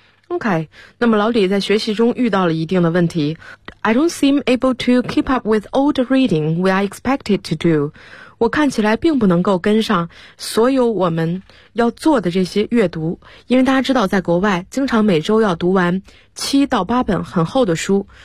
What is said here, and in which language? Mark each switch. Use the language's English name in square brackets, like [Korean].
[Chinese] OK, 那么老李在学习中遇到了一定的问题。 [English] I don't seem able to keep up with all the reading we are expected to do. [Chinese] 我看起来并不能够跟上所有我们要做的这些阅读。因为大家知道在国外经常每周要读完7到8本很厚的书。